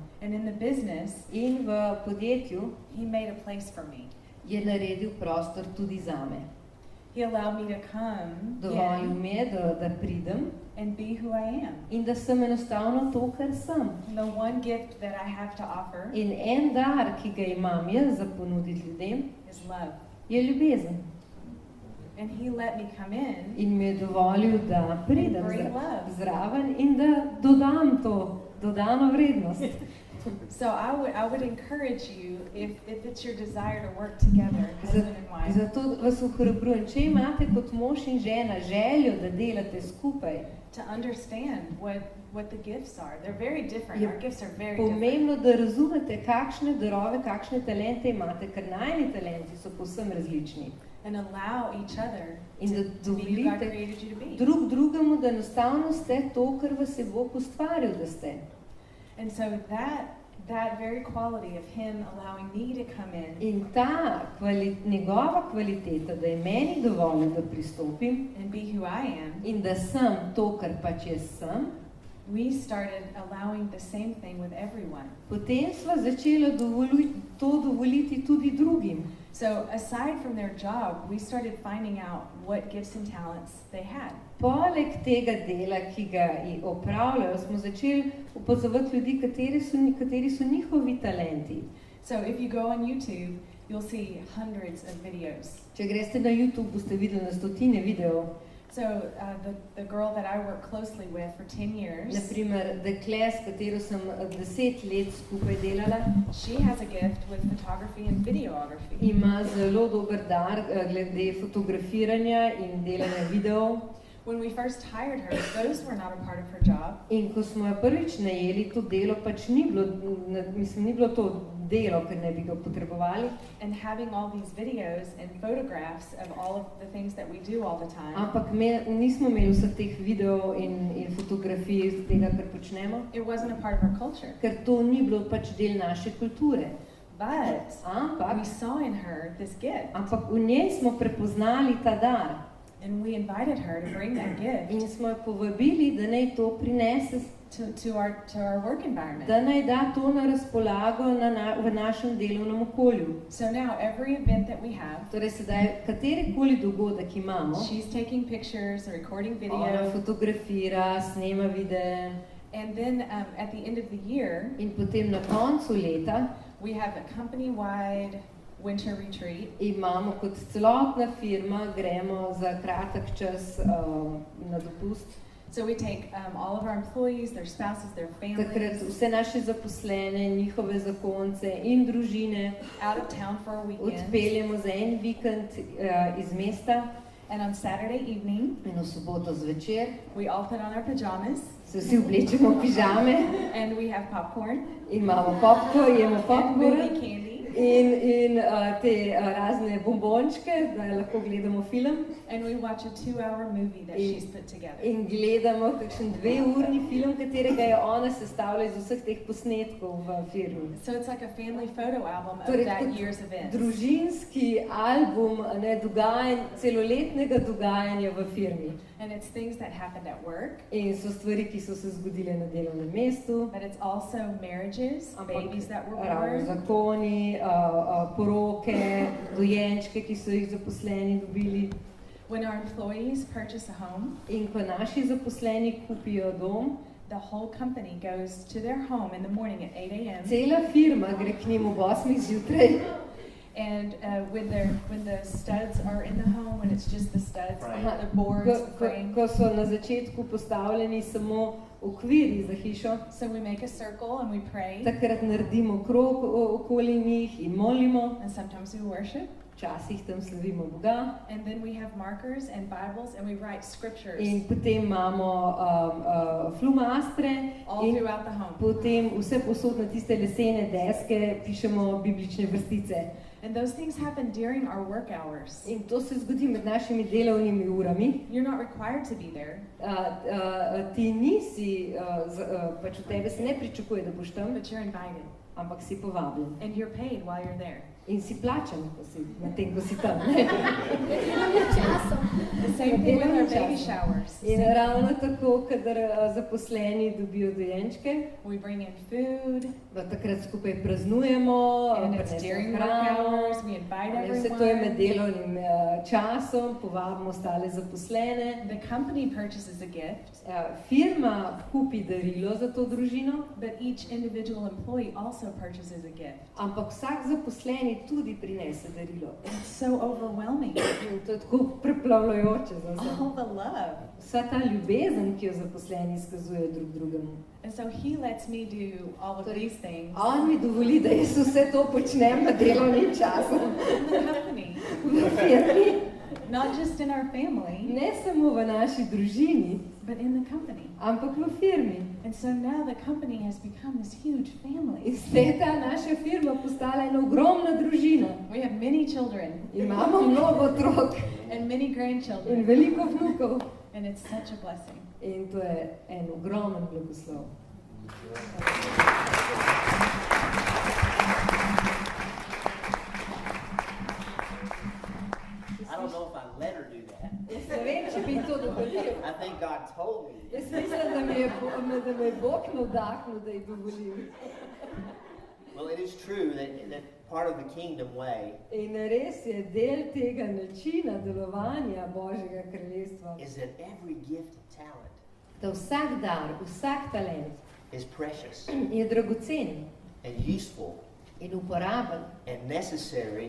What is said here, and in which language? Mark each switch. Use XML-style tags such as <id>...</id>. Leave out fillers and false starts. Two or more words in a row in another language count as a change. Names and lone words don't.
<en>And in the business,</en> <sl>in v podjetju,</sl> <en>he made a place for me.</en> <sl>Je naredil prostor tudi zame.</sl> <en>He allowed me to come</en> <sl>Dovolil mi je, da pridem</sl> <en>and be who I am.</en> <sl>in da sem enostavno to, kar sem.</sl> <en>The one gift that I have to offer</en> <sl>In en dar, ki ga imam jaz za ponuditi ljudem,</sl> <en>is love.</en> <sl>je ljubezen.</sl> <en>And he let me come in.</en> <sl>In mi je dovolil, da pridem zraven in da dodam to dodano vrednost.</sl> <en>So I would encourage you, if it's your desire to work together, husband and wife.</en> <sl>Zato vas ohrabrujem, če imate kot mož in žena željo, da delate skupaj,</sl> <en>to understand what the gifts are. They're very different. Our gifts are very different.</en> <sl>Pomembno, da razumete, kakšne darove, kakšne talente imate, ker najni talenti so povsem različni.</sl> <en>And allow each other</en> <sl>in da</sl> <en>to be who God created you to be.</en> <sl>Drug drugemu, da enostavno ste to, kar vas je Bog ustvaril, da ste.</sl> <en>And so that very quality of him allowing me to come in.</en> <sl>In ta njegova kvaliteta, da je meni dovolil, da pristopim</sl> <en>and be who I am.</en> <sl>In da sem to, kar pač jaz sem.</sl> <en>We started allowing the same thing with everyone.</en> <sl>Potem sva začela to dovoliti tudi drugim.</sl> <en>So aside from their job, we started finding out what gifts and talents they had.</en> <sl>Poleg tega dela, ki ga opravljajo, smo začeli opazovati ljudi, kateri so njihovi talenti.</sl> <en>So if you go on YouTube, you'll see hundreds of videos.</en> <sl>Če greste na YouTube, boste videli na stotine videov.</sl> <en>So the girl that I work closely with for 10 years.</en> <sl>Naprimer, dekle, s katero sem 10 let skupaj delala.</sl> <en>She has a gift with photography and videography.</en> <sl>Ima zelo dober dar glede fotografiranja in delanja videov.</sl> <en>When we first hired her, those were not a part of her job.</en> <sl>In ko smo jo prvič najeli, to delo pač ni bilo to delo, ker ne bi ga potrebovali.</sl> <en>And having all these videos and photographs of all of the things that we do all the time.</en> <sl>Ampak nismo imeli vseh teh videov in fotografij tega, kar počnemo.</sl> <en>It wasn't a part of our culture.</en> <sl>Ker to ni bilo pač del naše kulture.</sl> <en>But we saw in her this gift.</en> <sl>Ampak v njej smo prepoznali ta dar.</sl> <en>And we invited her to bring that gift.</en> <sl>In smo jo povabili, da naj to prinese</sl> <en>to our work environment.</en> <sl>da naj da to na razpolago v našem delovnem okolju.</sl> <en>So now every event that we have,</en> <sl>Torej sedaj, katerikoli dogodek imamo,</sl> <en>she's taking pictures and recording</en> <sl>ona</sl> <en>video,</en> <sl>fotografira, snema videe</sl> <en>and then at the end of the year,</en> <sl>in potem na koncu leta</sl> <en>we have a company-wide winter retreat.</en> <sl>imamo kot celotna firma, gremo za kratek čas na dopust.</sl> <en>So we take all of our employees, their spouses, their</en> <sl>Takrat</sl> <en>families</en> <sl>vse naše zaposlene, njihove zakonce in družine</sl> <en>out of town for a weekend.</en> <sl>odpeljemo za en vikend iz mesta</sl> <en>And on Saturday evening,</en> <sl>in v soboto zvečer</sl> <en>we all put on our pajamas</en> <sl>se vsi oblečemo v pižame,</sl> <en>and we have popcorn</en> <sl>imamo jemo</sl> <en>and</en> <sl>popcorn</sl> <en>movie candy.</en> <sl>in te razne bombončke, da lahko gledamo film</sl> <en>And we watch a 2-hour movie that she's put together.</en> <sl>in gledamo kakšen 2-urni film, katerega je ona sestavila iz vseh teh posnetkov v firmi.</sl> <en>So it's like a family photo album of</en> <sl>Torej,</sl> <en>that</en> <sl>kot</sl> <en>year's events.</en> <sl>družinski album celoletnega dogajanja v firmi.</sl> <en>And it's things that happened at work,</en> <sl>In so stvari, ki so se zgodile na delovnem mestu,</sl> <en>but it's also marriages, babies that were</en> <sl>ravno</sl> <en>born,</en> <sl>zakoni, poroke, dojenčke, ki so jih zaposleni dobili.</sl> <en>when our employees purchase a home.</en> <sl>In ko naši zaposleni kupijo dom,</sl> <en>The whole company goes to their home in the morning at 8 a.m.</en> <sl>cela firma gre k njim ob 8 zjutraj.</sl> <en>And when the studs are in the home, when it's just the studs, Right. the boards, the frame.</en> <sl>Ko so na začetku postavljeni samo okviri za hišo,</sl> <en>So we make a circle and we pray,</en> <sl>takrat naredimo krog okoli njih in molimo,</sl> <en>and sometimes we worship.</en> <sl>včasih tam slavimo Boga.</sl> <en>And then we have markers and Bibles and we write scriptures</en> <sl>In potem imamo flumastre</sl> <en>all</en> <sl>in</sl> <en>throughout the home.</en> <sl>potem vse posod na tiste lesene deske pišemo biblične vrstice.</sl> <en>And those things happen during our work hours.</en> <sl>In to se zgodi med našimi delovnimi urami.</sl> <en>You're not required to be there,</en> <sl>Ti nisi, pač od tebe se ne pričakuje, da boš tam,</sl> <en>but you're invited.</en> <sl>ampak si povabljen.</sl> <en>And you're paid while you're there.</en> <sl>In si plačan, na tem, ko si tam.</sl> <en>The same thing with our baby showers.</en> <sl>In ravno tako, kadar zaposleni dobijo dojenčke,</sl> <en>We bring in food,</en> <sl>takrat skupaj praznujemo,</sl> <en>and it's</en> <sl>prinesejo</sl> <en>during work</en> <sl>hrano.</sl> <en>hours. We invite</en> <sl>Vse to je med</sl> <en>everyone.</en> <sl>delovnim časom, povabimo ostale zaposlene.</sl> <en>The company purchases a gift,</en> <sl>Firma kupi darilo za to družino,</sl> <en>but each individual employee also purchases a gift.</en> <sl>ampak vsak zaposleni tudi prinese darilo.</sl> <en>It's so overwhelming.</en> <sl>In to je tako preplavljajoče za vse.</sl> <en>All the love.</en> <sl>Vsa ta ljubezen, ki jo zaposleni izkazujejo drug drugemu.</sl> <en>And so he lets me do all of these things</en> <sl>On mi dovoli, da jaz vse to počnem med delovnim časom</sl> <en>in the company,</en> <sl>v firmi.</sl> <en>not just in our family,</en> <sl>Ne samo v naši družini,</sl> <en>but in the company.</en> <sl>ampak v firmi.</sl> <en>And so now the company has become this huge</en> <sl>In</sl> <en>family.</en> <sl>zdaj je ta naša firma postala ena ogromna družina.</sl> <en>We have many children</en> <sl>Imamo mnogo otrok</sl> <en>and many</en> <sl>in</sl> <en>grandchildren,</en> <sl>veliko vnukov.</sl> <en>and it's such a blessing.</en> <sl>In to je en ogromen blagoslov.</sl> <en>I don't know if I let her do that.</en> <sl>Jaz ne vem, če bi to dovolil.</sl> <en>I think God told me.</en> <sl>Jaz mislim, da me je Bog navdahnil, da ji dovolim.</sl> <en>Well, it is true that part of the kingdom way</en> <sl>In res je del tega načina delovanja Božjega kraljestva,</sl> <en>is that every gift and talent</en> <sl>da vsak dar, vsak talent</sl> <en>is precious</en> <sl>je dragocen</sl> <en>and useful</en> <sl>in uporaben</sl> <en>and necessary</en>